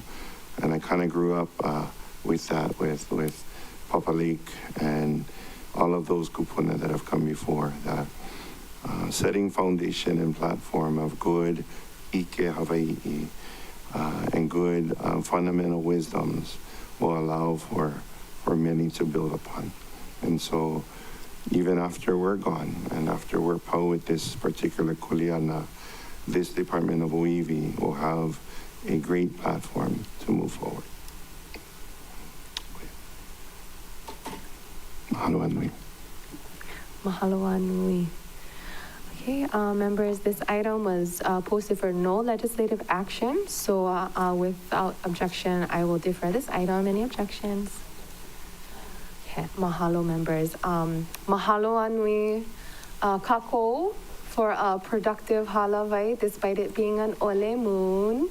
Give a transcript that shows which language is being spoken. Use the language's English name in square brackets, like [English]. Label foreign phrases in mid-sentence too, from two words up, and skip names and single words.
[English] And I kind of grew up with that, with Papa Lake and all of those kupuna that have come before, that setting foundation and platform of good [Hawaiian] Ike Hawaii [English] and good fundamental wisdoms will allow for many to build upon. And so even after we're gone and after we're pau with this particular kuleana, this Department of OEV will have a great platform to move forward. [Hawaiian] Mahalo anui. Mahalo anui. [English] Okay, members, this item was posted for no legislative action, so without objection, I will defer this item. Any objections? Okay, mahalo, members. [Hawaiian] Mahalo anui kako [English] for a productive halavai, despite it being an ole moon.